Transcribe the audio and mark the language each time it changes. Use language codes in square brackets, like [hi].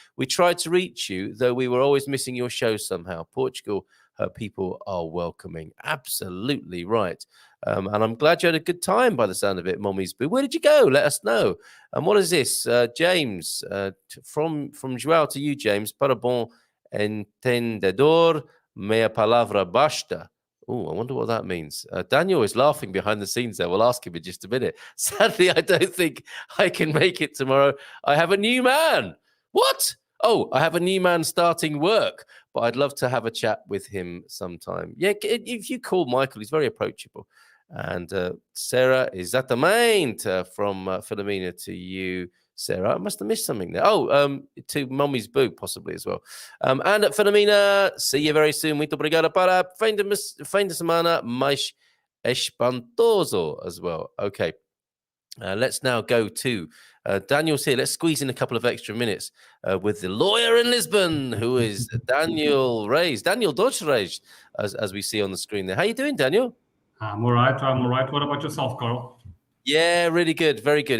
[en] We tried to reach you, though we were always missing your show somehow. Portugal, her people are welcoming. Absolutely right. And I'm glad you had a good time by the sound of it, Mommy's Boo. Where did you go? Let us know. And what is this? James, from Joao to you, James. [pt] Para bom entendedor, meia palavra basta. [en] Oh, I wonder what that means. Daniel is laughing behind the scenes there. We'll ask him in just a minute. Sadly, I don't think I can make it tomorrow. I have a new man. What? Oh, I have a new man starting work, but I'd love to have a chat with him sometime. Yeah, if you call Michael, he's very approachable. And Sarah, exatamente from Filomena to you, Sarah, I must have missed something there. Oh, to Mommy's Boo, possibly as well. And Filomena, see you very soon. [pt] Muito obrigado para fim de semana mais espantoso [en] as well. Okay. Let's now go to Daniel's here. Let's squeeze in a couple of extra minutes with the lawyer in Lisbon, who is Daniel Reis. Daniel Dodge Reis, as we see on the screen there. How you doing, Daniel? I'm all right. What about yourself, Carl? Yeah, really good. Very good.